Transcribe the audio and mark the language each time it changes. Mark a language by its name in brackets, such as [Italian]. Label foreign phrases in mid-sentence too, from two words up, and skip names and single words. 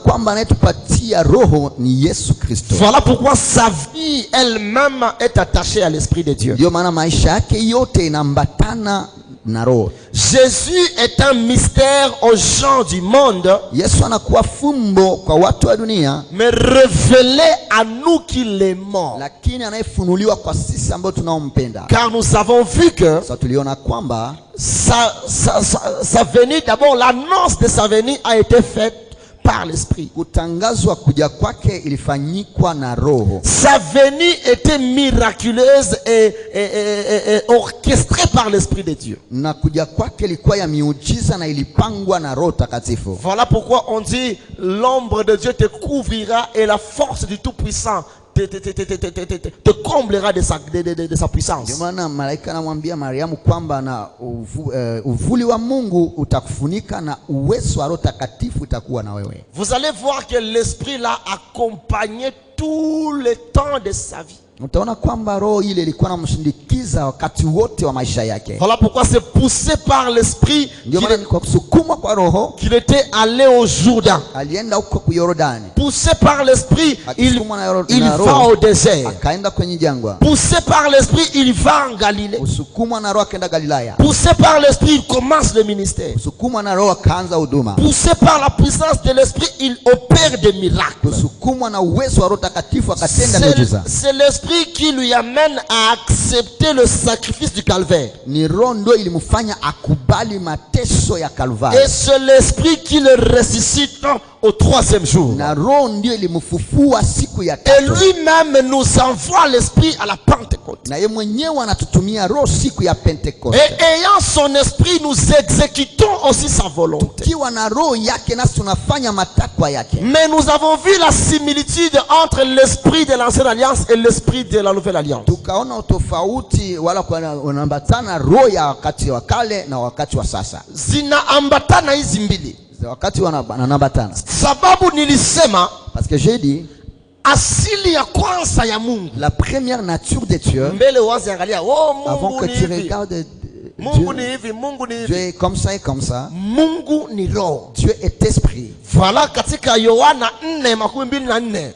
[French] Voilà pourquoi sa vie elle-même est attachée à l'esprit de Dieu. Jésus est un mystère aux gens du monde, mais révélé à nous qui l'aimons. Car nous avons vu que sa venue, d'abord l'annonce de sa venue a été faite par l'esprit. [Swahili] Kutangazwa kuja kwake ilifanyikwa na Roho. [French] Sa venue était miraculeuse et orchestrée par l'esprit de Dieu. [Swahili] Na kuja kwake ilikuwa ya miujiza na ilipangwa na Roho Takatifu. [French] Voilà pourquoi on dit l'ombre de Dieu te couvrira et la force du Tout-Puissant te comblera de sa puissance. [Swahili] Ndio maana malaika anamwambia Mariamu kwamba na uvuli wa Mungu utakufunika na uwezo wa Roho Takatifu utakuwa na wewe. [French] Vous allez voir que l'esprit l'a accompagné tout le temps de sa vie. [Swahili] Utaona kwamba roho ile ilikuwa inamshindikiza wakati wote wa maisha yake. [French] Voilà pourquoi c'est poussé par l'esprit qu'il était allé au Jourdain. [Swahili] Alienda huko ku Yordani. [French] Poussé par l'esprit, il va au désert. [Swahili] Akaenda kwenye jangwa. [French] Poussé par l'esprit, il va en Galilée. [Swahili] Usukumwa na roho akaenda Galilaya. [French] Poussé par l'esprit, il commence le ministère. [Swahili] Usukumwa na roho akaanza huduma. [French] Poussé par la puissance de l'esprit, il opère des miracles. [Swahili] Usukumwa na uwezo wa Roho Takatifu akatenda miujiza. [French] C'est l'esprit qui lui amène à accepter le sacrifice du calvaire. [Swahili] Ni roho ndio ilimfanya akubali mateso ya Kalvari. [French] Et c'est l'esprit qui le ressuscite au 3e jour. [Swahili] Na roho ndio ilimfufua siku ya [French] Et [Swahili] tatu. [French] lui-même nous envoie l'esprit à la Pentecôte. [Swahili] Na yeye mwenyewe anatutumia roho siku ya Pentecoste. [French] Et ayant son esprit, nous exécutons aussi sa volonté. [Swahili] Kiwa na roho yake nasi tunafanya matakwa yake. [French] Mais nous avons vu la similitude entre l'esprit de l'ancienne alliance et l'esprit de la nouvelle alliance. [Swahili] Tukaona utofauti wala unaambatana roho ya wakati wa kale na wakati wa sasa. Zinaambatana hizi mbili. Wakati wanaambatana. Sababu nilisema [French] parce que j'ai dit [Swahili] asili ya kwanza ya Mungu. [French] La première nature de Dieu. [Swahili] Mbele wazi angalia, oh Mungu [French] avant que tu regardes [Swahili] Mungu ni hivi, Mungu ni hivi. [French] Dieu est comme ça et comme ça. [Swahili] Mungu ni roho. [French] Dieu est esprit. [Swahili] Voilà katika Yohana 4:24.